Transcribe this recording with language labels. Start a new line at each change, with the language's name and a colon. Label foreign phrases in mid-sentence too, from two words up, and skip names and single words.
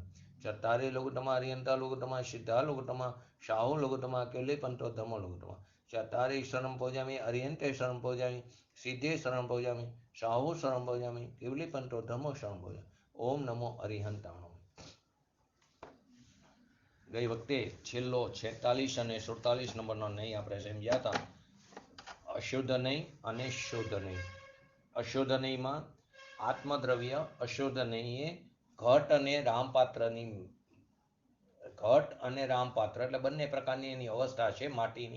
Prakrit languages: चत्तारि लोकुत्तमा अरिहंता लोकुत्तमा सिद्धा लोकुत्तमा शाहु लोकुत्तमा केवली पंतो धम्म लोकुत्तमा। चत्तारि शरणं भोजामि अरिहंते शरणं भोजामि सिद्धे शरणं भोजामि शाहु शरणं भोजामि केवली पंतो धम्म शरणं भोजामि। ओम नमो अरिहंताणं।
Gujarati: ગઈ વખતે છેલ્લો 46 અને 47 નંબરનો નહીં આપણે સમજ્યા હતા। અશુદ્ધ નહીં અને શુદ્ધ નહીં। અશુદ્ધ નહીંમાં આત્મદ્રવ્ય અશુદ્ધ નહીં એ ઘટ અને રામપાત્રની ઘટ અને રામપાત્ર એટલે બંને પ્રકારની એની અવસ્થા છે માટીની।